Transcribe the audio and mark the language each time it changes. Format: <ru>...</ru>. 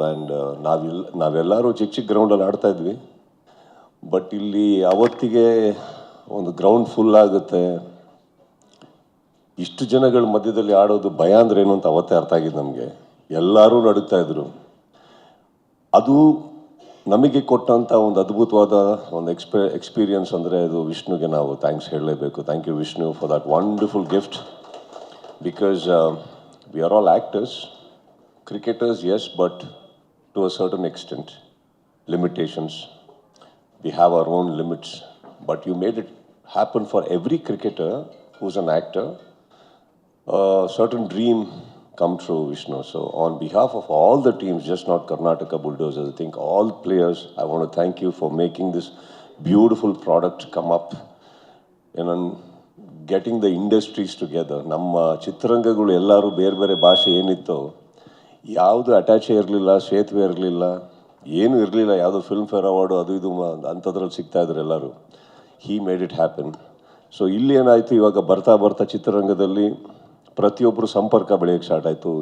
<kn>And ನಾವೆಲ್ಲರೂ ಚಿಕ್ಕ ಚಿಕ್ಕ ಗ್ರೌಂಡಲ್ಲಿ ಆಡ್ತಾ ಇದ್ವಿ. ಬಟ್ ಇಲ್ಲಿ ಅವತ್ತಿಗೆ ಒಂದು ಗ್ರೌಂಡ್ ಫುಲ್ ಆಗುತ್ತೆ, ಇಷ್ಟು ಜನಗಳ ಮಧ್ಯದಲ್ಲಿ ಆಡೋದು ಭಯ ಅಂದ್ರೆ ಏನು ಅಂತ ಅವತ್ತೇ ಅರ್ಥ ಆಗಿದ್ದು ನಮಗೆ. ಎಲ್ಲರೂ ನಡುಗ್ತಾ ಇದ್ರು. ಅದು ನಮಗೆ ಕೊಟ್ಟಂಥ ಒಂದು ಅದ್ಭುತವಾದ ಒಂದು ಎಕ್ಸ್ಪೀರಿಯನ್ಸ್ ಅಂದರೆ ಅದು ವಿಷ್ಣುಗೆ ನಾವು ಥ್ಯಾಂಕ್ಸ್ ಹೇಳಲೇಬೇಕು.</kn> <en>Thank you Vishnu for that wonderful gift. Because we are all actors, cricketers, yes, but to a certain extent, limitations. We have our own limits, but you made it happen for every cricketer who's an actor. A certain dream come true, Vishnu. So on behalf of all the teams, just not Karnataka Bulldozers, I think all players, I want to thank you for making this beautiful product come up and getting the industries together.</en> <kn>ನಮ್ಮ ಚಿತ್ರರಂಗಗಳು ಎಲ್ಲರೂ ಬೇರೆ ಬೇರೆ ಭಾಷೆ ಏನಿತ್ತೋ ಯಾವುದು ಅಟ್ಯಾಚೇ ಇರಲಿಲ್ಲ, ಸೇತುವೆ ಇರಲಿಲ್ಲ, ಏನೂ ಇರಲಿಲ್ಲ. ಯಾವುದೋ ಫಿಲ್ಮ್ ಫೇರ್ ಅವಾರ್ಡು ಅದು ಇದು ಅಂಥದ್ರಲ್ಲಿ ಸಿಗ್ತಾಯಿದ್ರು ಎಲ್ಲರೂ.</kn> <en>He made it happen.</en> <kn>ಸೊ ಇಲ್ಲಿ ಏನಾಯಿತು, ಇವಾಗ ಬರ್ತಾ ಬರ್ತಾ ಚಿತ್ರರಂಗದಲ್ಲಿ ಪ್ರತಿಯೊಬ್ಬರು ಸಂಪರ್ಕ ಬೆಳೆಯೋಕ್ಕೆ ಸ್ಟಾರ್ಟ್ ಆಯಿತು.</kn>